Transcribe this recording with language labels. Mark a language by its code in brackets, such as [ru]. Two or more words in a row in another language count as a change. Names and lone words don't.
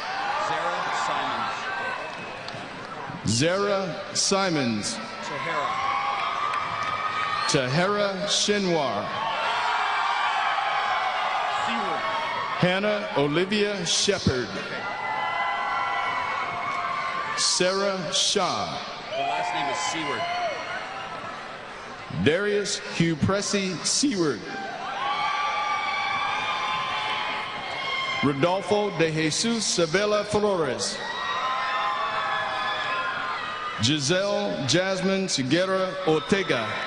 [en] Zara Simons. Tahera Shinwar. Hannah Olivia Shepard. Sarah Shaw. The last name is Seward. Darius Hugh Pressey Seward. Rodolfo de Jesus Sabella Flores. Giselle Jasmine Seguera Ortega.